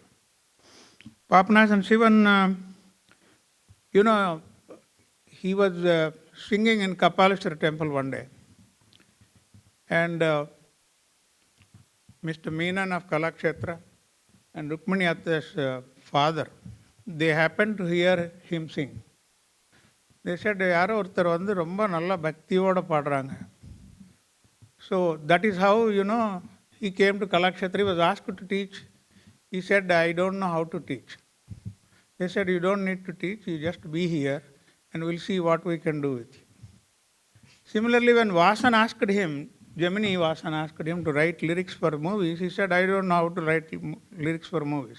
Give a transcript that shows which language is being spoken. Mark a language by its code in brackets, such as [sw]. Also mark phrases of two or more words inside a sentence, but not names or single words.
[en] Papanasana Sivan, he was singing in Kapaleshwara temple one day. And Mr. Menon of Kalakshetra and Rukmani Atta's father, they happened to hear him sing. They said, [ta] "யாரோ ஒருத்தர் வந்து ரொம்ப நல்ல பக்தியோட பாட்றாங்க." [en] So that is how, he came to Kalakshetra. He was asked to teach. He said, "I don't know how to teach." They said, "You don't need to teach, you just be here and we'll see what we can do with you." Similarly, when Vasan asked him, Gemini Vasan asked him to write lyrics for movies, he said, "I don't know how to write lyrics for movies."